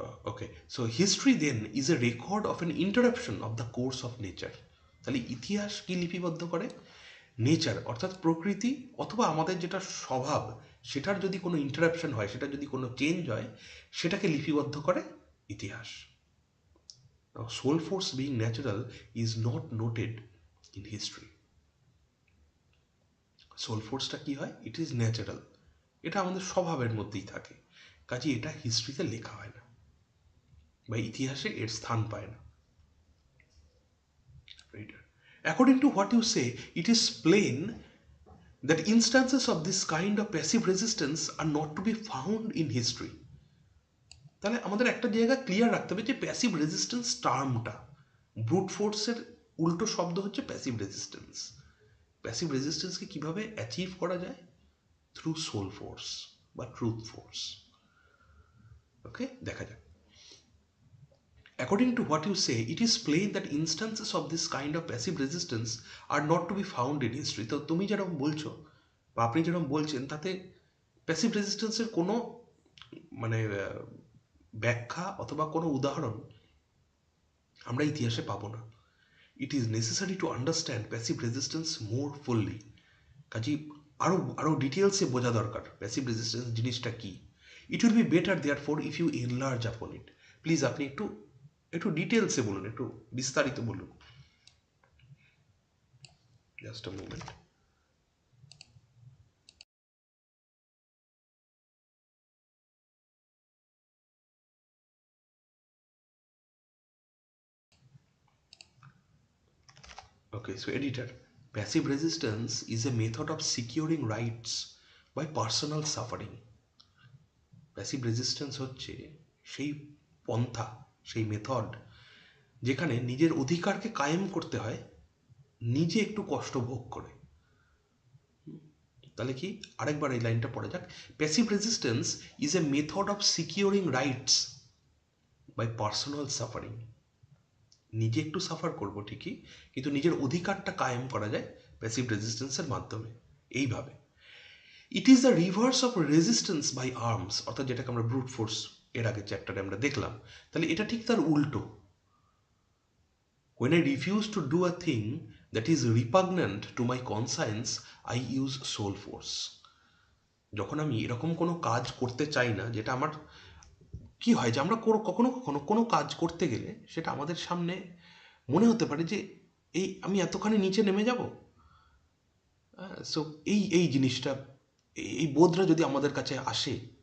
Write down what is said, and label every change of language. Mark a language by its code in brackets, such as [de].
[en] Okay, so history then is a record of an interruption of the course of nature. [bn] তাহলে ইতিহাস কি লিপিবদ্ধ করে? নেচার অর্থাৎ প্রকৃতি অথবা আমাদের যেটা স্বভাব, সেটার যদি কোনো ইন্টারাপশন হয়, সেটা যদি কোনো চেঞ্জ হয়, সেটাকে লিপিবদ্ধ করে ইতিহাস। [en] Now, soul force being natural is not noted in history. [bn] Soul ফোর্সটা কি হয়? [en] it is natural, [bn] এটা আমাদের স্বভাবের মধ্যেই থাকে, কাজে এটা হিস্ট্রিতে লেখা হয় না বা ইতিহাসে এর স্থান পায় না। [en] According to what you say, it is plain that instances of this kind of passive resistance are not to be found in history. [bn] তাহলে আমাদের একটা জায়গা ক্লিয়ার রাখতে হবে যে প্যাসিভ রেজিস্ট্যান্স টার্মটা, ব্রুট ফোর্সের উল্টো শব্দ হচ্ছে প্যাসিভ রেজিস্ট্যান্স। প্যাসিভ রেজিস্ট্যান্সকে কীভাবে অ্যাচিভ করা যায়? থ্রু সোল ফোর্স বা ট্রুথ ফোর্স। ওকে, দেখা যাক। [en] According to what you say, it is plain that instances of this kind of passive resistance are not to be found in history. [bn] তো তুমি যেরকম বলছো বা আপনি যেরকম বলছেন, তাতে প্যাসিভ রেজিস্ট্যান্সের কোনো মানে ব্যাখ্যা অথবা কোনো উদাহরণ আমরা ইতিহাসে পাবো না। [en] It is necessary to understand passive resistance more fully. [bn] কাজে আরও ডিটেলসে বোঝা দরকার প্যাসিভ রেজিস্ট্যান্স জিনিসটা কি। [en] It will be better there for if you enlarge upon it. [bn] প্লিজ আপনি একটু ডিটেলসে বলুন, একটু বিস্তারিত বলুন। [en] Just a moment. Okay, so editor, passive resistance is a method of securing rights by personal suffering. [bn] Passive resistance হচ্ছে সেই পন্থা, সেই মেথড যেখানে নিজের অধিকারকে কায়েম করতে হয় নিজে একটু কষ্ট ভোগ করে। তাহলে কি, আরেকবার এই লাইনটা পড়ে যাক। [en] Passive resistance is a method of securing rights by personal suffering. [bn] নিজে একটু সাফার করবো ঠিকই, কিন্তু নিজের অধিকারটা কায়েম করা যায় প্যাসিভ রেজিস্ট্যান্সের মাধ্যমে এইভাবে। [en] it is the reverse of resistance by arms, [bn] অর্থাৎ যেটাকে আমরা ব্রুট ফোর্স এর আগে চ্যাপ্টারে আমরা দেখলাম, তাহলে এটা ঠিক তার উল্টো। [en] When I refuse to do a thing that is repugnant to my conscience, I use soul force. [bn] যখন আমি এরকম কোনো কাজ করতে চাই না যেটা আমার, কি হয় যে আমরা কখনো কখনো কোনো কাজ করতে গেলে সেটা আমাদের সামনে মনে হতে পারে যে আমি এতখানি নিচে নেমে যাব। সো এই জিনিসটা, এই বোধটা যদি আমাদের কাছে আসে,